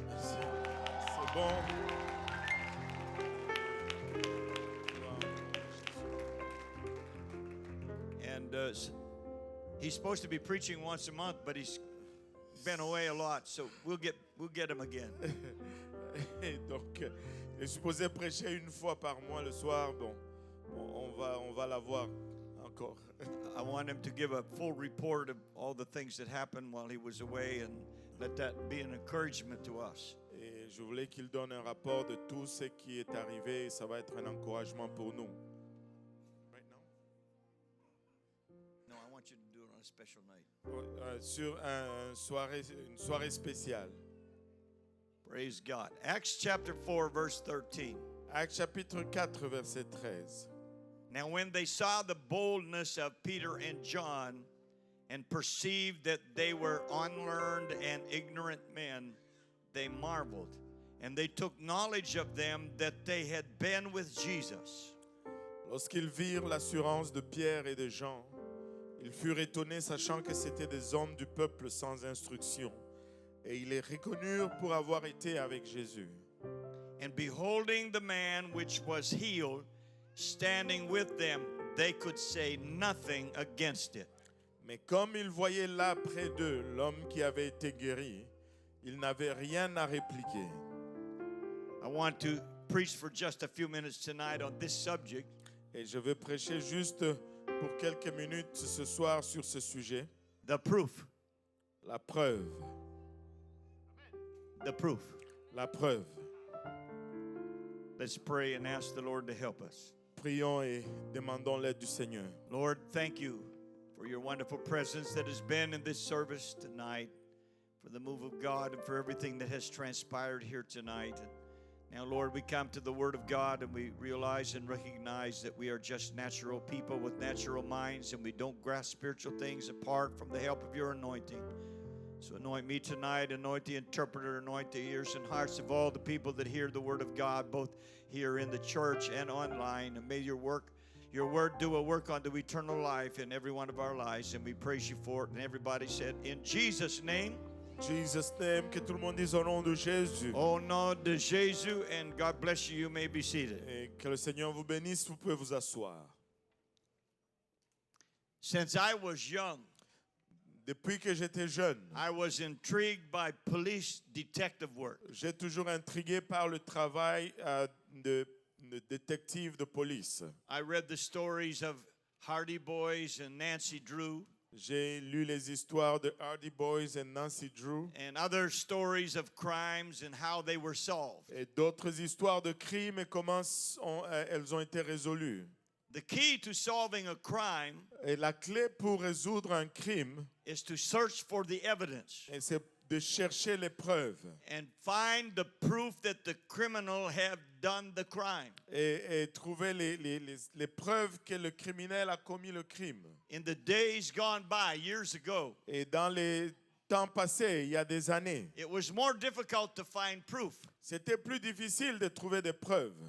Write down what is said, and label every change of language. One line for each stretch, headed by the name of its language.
French: C'est bon.
English: And he's supposed to be preaching once a month, but he's been away a lot, so we'll get him again.
French: Et donc, il est supposé prêcher une fois par mois le soir. Bon, on va l'avoir encore.
English: I want him to give a full report of all the things that happened while he was away, and let that be an encouragement to us.
French: Et je voulais qu'il donne un rapport de tout ce qui est arrivé. Ça va être un encouragement pour nous.
English: Right now? No, I want you to do it on a special night.
French: Sur une soirée spéciale.
English: Praise God. Acts chapter 4, verse 13.
French: Actes chapitre 4, verset 13.
English: Now when they saw the boldness of Peter and John and perceived that they were unlearned and ignorant men, they marveled, and they took knowledge of them that they had been with Jesus.
French: Lorsqu'ils virent l'assurance de Pierre et de Jean, ils furent étonnés, sachant que c'étaient des hommes du peuple sans instruction, et ils les reconnurent pour avoir été avec Jésus.
English: And beholding the man which was healed, standing with them, they could say nothing against it.
French: Mais comme ils voyaient là près d'eux l'homme qui avait été guéri, ils n'avaient rien à répliquer.
English: I want to preach for just a few minutes tonight on this subject.
French: Et je vais prêcher juste pour quelques minutes ce soir sur ce sujet.
English: The proof.
French: La preuve.
English: The proof.
French: La preuve.
English: Let's pray and ask the Lord to help us.
French: Prions et demandons l'aide du Seigneur.
English: Lord, thank you for your wonderful presence that has been in this service tonight, for the move of God and for everything that has transpired here tonight. And now, Lord, we come to the Word of God and we realize and recognize that we are just natural people with natural minds, and we don't grasp spiritual things apart from the help of your anointing. So anoint me tonight, anoint the interpreter, anoint the ears and hearts of all the people that hear the Word of God, both here in the church and online. And may your Word do a work unto eternal life in every one of our lives. And we praise you for it. And everybody said, in Jesus' name. Jesus' name,
French: que tout le monde dise au nom de Jésus. Au nom de Jésus,
English: and God bless you. You may be seated.
French: Et que le Seigneur vous bénisse, vous pouvez vous asseoir.
English: Since I was young,
French: Depuis que j'étais jeune,
English: I was intrigued by police detective work.
French: j'ai toujours intrigué par le travail de détective de police.
English: I read the stories of Hardy Boys and Nancy Drew,
French: J'ai lu les histoires de Hardy Boys et Nancy Drew
English: and other stories of crimes and how they were solved.
French: et d'autres histoires de crimes et comment elles ont été résolues.
English: The key to solving a crime
French: Et la clé pour résoudre un crime,
English: is to search for the evidence
French: c'est de chercher les preuves
English: and find the proof that the criminal have done the crime.
French: et trouver les preuves que le criminel a commis le crime.
English: In the days gone by, years ago,
French: Et dans les temps passés, il y a des années,
English: it was more difficult to find proof
French: c'était plus difficile de trouver des preuves